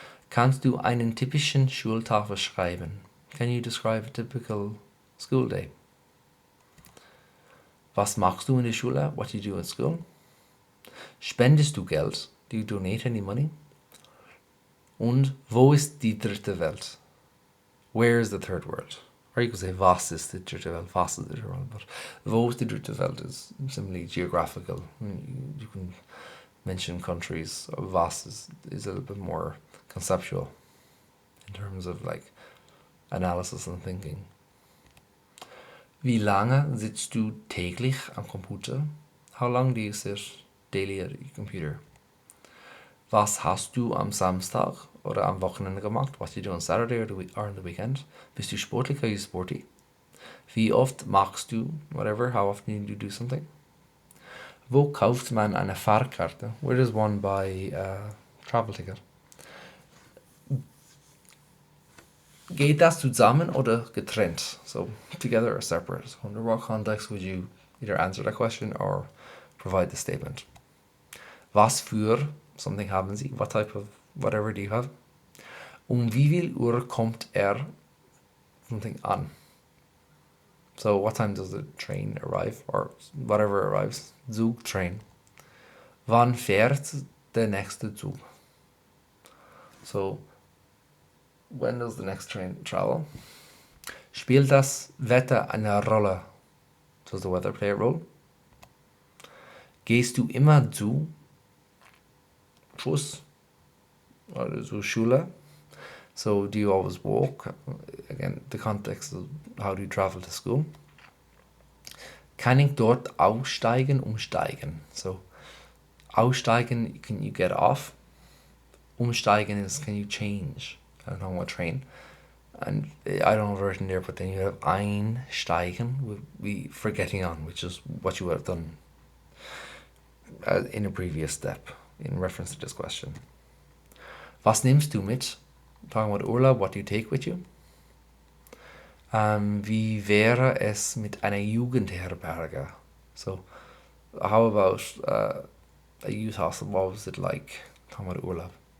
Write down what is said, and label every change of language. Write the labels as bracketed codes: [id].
[de] Kannst du einen typischen Schultag beschreiben? [en] Can you describe a typical school day? [de] Was machst du in der Schule? [en] What do you do at school? [de] Spendest du Geld? [en] Do you donate any money? [de] Und wo ist die dritte Welt? [en] Where is the third world? Or you could say, [de] was ist die dritte Welt? Was ist die dritte Welt? But wo ist die dritte Welt [en] is simply geographical. You can mention countries. Was is a little bit more conceptual in terms of like analysis and thinking. [de] Wie lange sitzt du täglich am Computer? [en] How long do you sit daily at your computer? [de] Was hast du am Samstag oder am Wochenende gemacht? [en] What do you do on Saturday or on the weekend? [de] Bist du sportlich? [en] Are you sporty? [de] Wie oft machst du whatever? [en] How often do you do something? [de] Wo kauft man eine Fahrkarte? [en] Where does one buy a travel ticket? [de] Geht das zusammen oder getrennt? [en] So together or separate? So under what context would you either answer that question or provide the statement? [de] Was für something haben Sie? [en] What type of whatever do you have? [de] Wie viel Uhr kommt something an? [en] So what time does the train arrive or whatever arrives? Zug, train. [de] Wann fährt der nächste Zug? [en] So when does the next train travel? [de] Spielt das Wetter eine Rolle? [en] Does the weather play a role? [de] Gehst du immer zu Schuss or zu Schule? [en] So do you always walk? Again, the context of how do you travel to school? [de] Kann ich dort aussteigen, umsteigen? [en] So aussteigen, can you get off? Umsteigen is can you change? I don't know what train. And I don't have it written there, but then you have einsteigen, would be for getting on, which is what you would have done in a previous step in reference to this question. [de] Was nimmst du mit? [en] Talking about Urlaub, what do you take with you? [de] Wie wäre es mit einer Jugendherberge? [en] So, how about a youth hostel? What was it like? Talking about Urlaub.